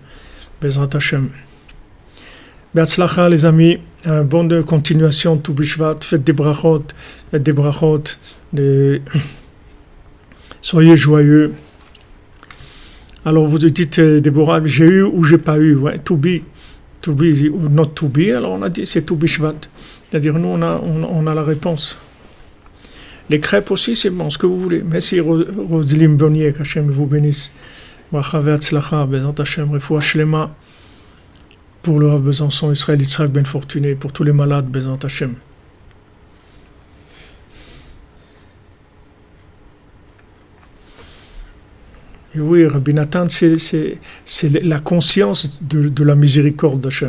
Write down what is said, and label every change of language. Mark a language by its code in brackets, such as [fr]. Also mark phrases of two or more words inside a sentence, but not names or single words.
[he] בעזרת השם. [fr] Be'atzlacha, les amis. Bonne continuation, tout Bishvat. Faites des brachot. Soyez joyeux. Alors vous dites, Déborah, j'ai eu ou j'ai pas eu. Ouais, [en] to be ou not to be. [fr] Alors on a dit, c'est tout Bishvat. C'est-à-dire, nous, on a la réponse. Les crêpes aussi, c'est bon, ce que vous voulez. Merci Roselyne Bonnier, qu'Hachem vous bénisse. [he] ברכה והצלחה, בעזרת השם, רפואה שלמה. [fr] Pour le Rav Besançon, Israël Yitzhak Ben Fortuné, pour tous les malades, [he] בעזרת השם. [fr] Et oui, Rabbi Nathan, c'est la conscience de la miséricorde d'Hachem.